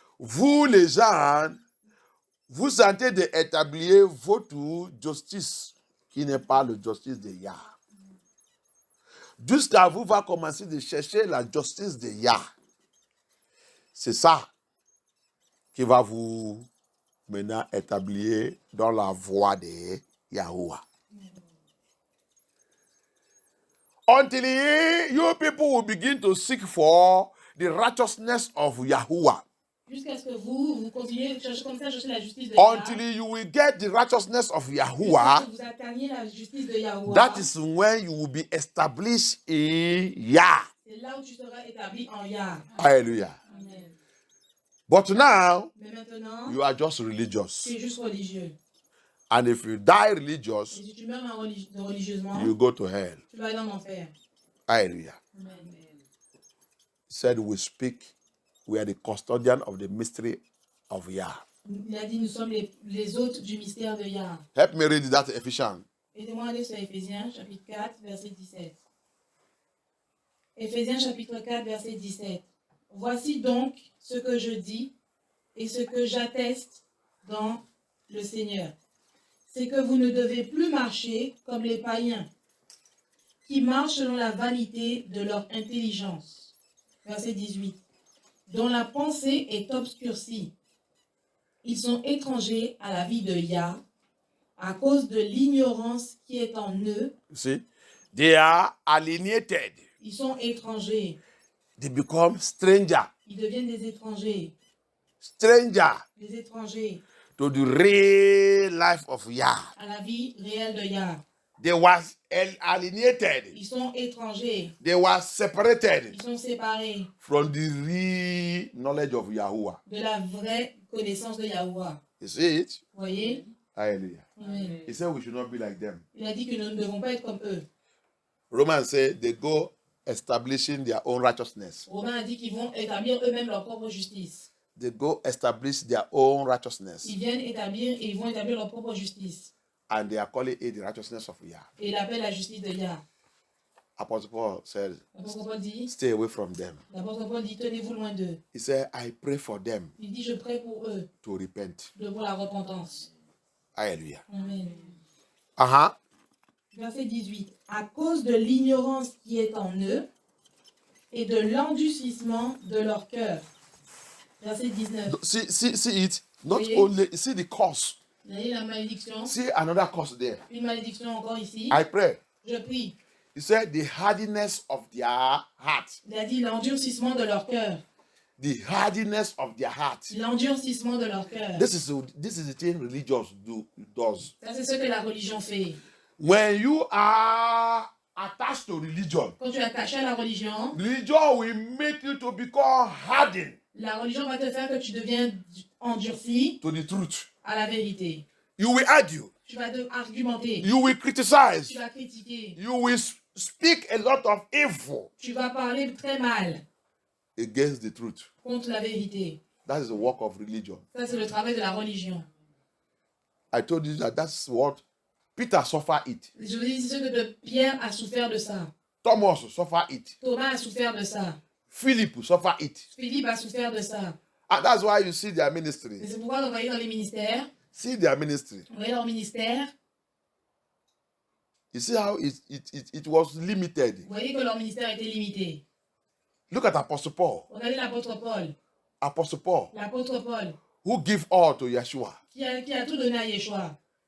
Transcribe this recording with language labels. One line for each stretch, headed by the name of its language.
French: vous les gens, vous sentez d'établir votre justice, qui n'est pas la justice de Yah. Jusqu'à vous va commencer de chercher la justice de Yah. C'est ça qui va vous maintenant établir dans la voie de Yahuwah.
English: Until you people will begin to seek for the righteousness of Yahuwah.
French: jusqu'à ce que vous continuez de chercher comme ça, chercher la justice de
English: Until
French: Yah.
English: you will get the righteousness of
French: Jusqu'à
English: Yahuwah,
French: ce que vous atteigniez la justice de Yahuwah.
English: that is when you will be established in Yah.
French: C'est là où tu seras établi en Yah.
English: Hallelujah. Amen. But now,
French: Mais maintenant,
English: you are just
French: tu
English: religious.
French: es juste religieux.
English: And if you die
French: Et
English: religious,
French: si tu meurs religieusement,
English: you go to hell.
French: tu vas aller en enfer.
English: Hallelujah. Amen. He said, we speak, we are the custodian of the mystery of Yah.
French: Il a dit, nous sommes les hôtes du mystère de Yah.
English: Help me read that Ephesians.
French: Aidez-moi à aller sur Éphésiens, chapitre 4, verset 17. Éphésiens, chapitre 4, verset 17. Voici donc ce que je dis et ce que j'atteste dans le Seigneur. C'est que vous ne devez plus marcher comme les païens, qui marchent selon la vanité de leur intelligence. Verset 18. Dont la pensée est obscurcie. Ils sont étrangers à la vie de Yah, à cause de l'ignorance qui est en eux.
English: You see, they are alienated.
French: Ils sont étrangers.
English: They become stranger,
French: Ils deviennent des étrangers. des étrangers
English: to the real life of Yah.
French: à la vie réelle de Yah.
English: They was alienated.
French: Ils sont étrangers.
English: They were separated
French: Ils sont séparés
English: from the real knowledge of Yahuwah.
French: de la vraie connaissance de Yahuwah.
English: You see it?
French: Vous voyez?
English: Hallelujah. Amen. He said we should not be like them.
French: Il a dit que nous ne devons pas être comme eux.
English: Romans said they go establishing their own righteousness.
French: Romain a dit qu'ils vont établir eux-mêmes leur propre justice.
English: They go establish their own righteousness.
French: Ils viennent établir et ils vont établir leur propre justice.
English: And they are calling it the righteousness of Yah.
French: Et il appelle la justice de Yah.
English: Apostle Paul said,
French: L'apôtre Paul dit,
English: stay away from them.
French: l'apôtre Paul dit, tenez-vous loin d'eux.
English: He said, I pray for them
French: Il dit, je prie pour eux,
English: to repent.
French: pour la repentance.
English: Hallelujah. Amen. Uh-huh.
French: Verset 18. À cause de l'ignorance qui est en eux et de l'endurcissement de leur cœur. Verset 19.
English: See it. Not
French: Oui.
English: only, see the curse.
French: Vous voyez la malédiction?
English: See another curse there.
French: Une malédiction encore ici.
English: I pray.
French: Je prie.
English: He said, the hardiness of their heart.
French: Il a dit l'endurcissement de leur cœur.
English: The hardiness of their heart.
French: L'endurcissement de leur cœur.
English: This is the thing religious does.
French: Ça, c'est ce que la religion fait.
English: When you are attached to religion,
French: Quand tu es attaché à la religion,
English: religion will make you to become hardened
French: la religion va te faire que tu deviens endurci
English: to the truth.
French: à la vérité.
English: You will argue.
French: Tu vas argumenter.
English: You will criticize.
French: Tu vas critiquer.
English: You will speak a lot of evil
French: Tu vas parler très mal
English: against the truth.
French: contre la vérité.
English: That is the work of religion.
French: Ça, c'est le travail de la religion.
English: I told you that that's what Peter suffered it.
French: Je vous dis, c'est ce que Pierre a souffert de ça.
English: Thomas suffered it.
French: Thomas a souffert de ça.
English: Philip suffered it.
French: Philippe a souffert de ça.
English: And that's why you see their
French: Et
English: ministry.
French: c'est pourquoi vous voyez dans les ministères,
English: See their ministry.
French: vous voyez leur ministère,
English: You see how it was limited.
French: vous voyez que leur ministère était limité.
English: Look at Apostle Paul.
French: Regardez l'apôtre Paul.
English: Apostle Paul,
French: L'apôtre Paul,
English: who give all to Yeshua.
French: qui a tout donné à Yeshua.